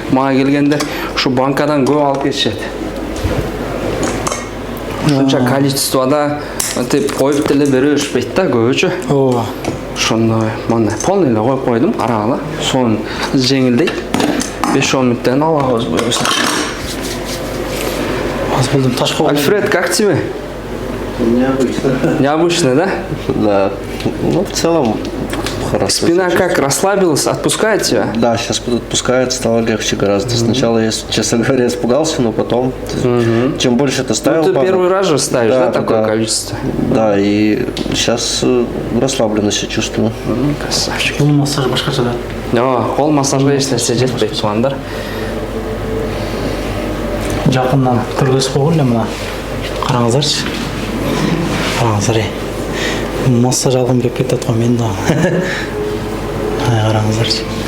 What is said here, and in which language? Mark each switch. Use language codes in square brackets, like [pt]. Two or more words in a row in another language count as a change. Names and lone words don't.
[ky] Мага келгенде ушу банкадан көп алып кетишет. Ушунча количествода тип коюп деле бере беришпейт да көбүчө. Ооба. Ошондой мындай полный эле коюп койдум, карагыла. Сонун жеңилдейт. 5-10 мүнөттөн алабыз буюрса. Аз болдум ташка. [ru] Альфред, как тебе? Необычно. Необычно, да? Да. Ну, в целом, хорошо. Спина как, расслабилась, отпускает тебя? Да, сейчас отпускает, стало легче гораздо. Сначала я, честно говоря, испугался, но потом, чем больше ты ставил... Ну, ты первый раз же ставишь, да, такое количество? Да, и сейчас расслабленно себя чувствую. Красавчик. [ky] Кол массаж башкача да. Да, кол массажга эч нерсе жетпейт туугандар. Жакындан көргөзүп койгон эле мына. Караңыздарчы. Караңыздар. Массаж алгым келип кетет го мен да. Караңыздарчы.